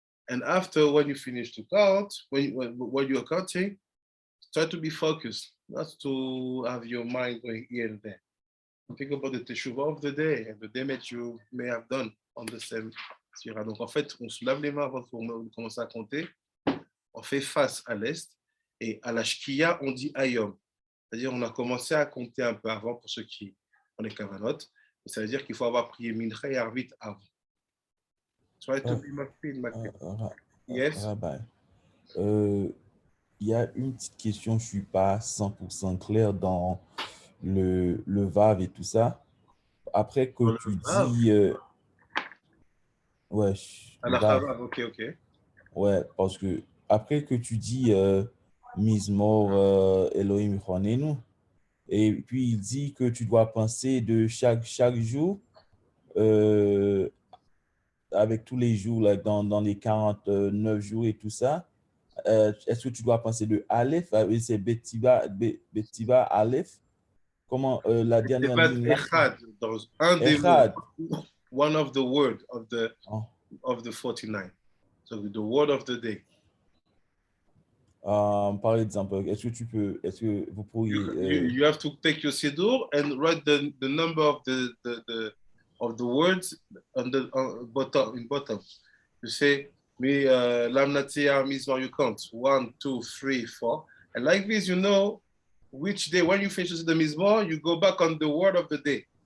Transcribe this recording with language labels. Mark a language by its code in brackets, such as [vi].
[en] And after, when you finish to count, when you're counting, try to be focused, not to have your mind going here and there. Think about the teshuvah of the day and the damage you may have done on the same sira. [fr] Donc en fait, on se lave les mains avant de commencer à compter. On fait face à l'est et à la shkia, on dit HaYom. C'est-à-dire on a commencé à compter un peu avant pour ceux qui ont les kavanot. Ça veut dire qu'il faut avoir prié mincha et arvit avant. [en] Try to be makpid. Yes. [fr] Rabbi, il y a une petite question, je ne suis pas 100% clair dans le Vav et tout ça. Après que tu dis... ouais, À la [he] Vav. [fr] Chavav, ok. Ouais, parce que après que tu dis Mizmor Elohim Chonenu, et puis il dit que tu dois penser de chaque jour avec tous les jours là, dans les 49 jours et tout ça. Est-ce que tu dois penser de Aleph, c'est Betiva Aleph? Comment la dernière ligne là? Echad, dans un des [he] Echad. [en] mots, one of the words of the Oh. of the 49. So the word of the day. [fr] Par exemple, est-ce que vous pourriez... [en] You have to take your siddur and write the number of the words on the bottom. You say, Lamnatia Mizmor, you count 1, 2, 3, 4. And like this, you know which day, when you finish the Mizmor, you go back on the word of the day.